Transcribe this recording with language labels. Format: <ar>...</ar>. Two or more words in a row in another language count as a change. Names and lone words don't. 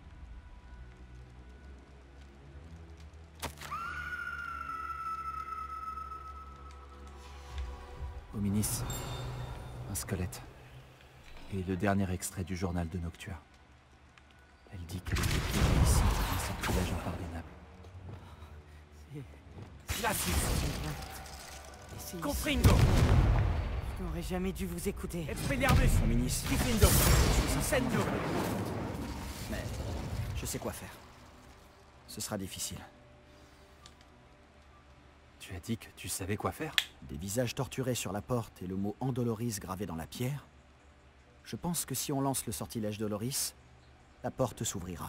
<fr>Hominis, un squelette. Et le dernier extrait du journal de Noctua. Elle dit qu'elle était piégée ici dans un sortilège impardonnable. C'est... Confringo! Je n'aurais jamais dû vous écouter. Expelliarmus! Hominis. Diffindo! Incendio! Mais je sais quoi faire. Ce sera difficile. Tu Tu as dit que tu savais quoi faire? Des visages torturés sur la porte et le mot Andoloris gravé dans la pierre. Je pense que si on lance le sortilège Doloris, la porte s'ouvrira.</fr>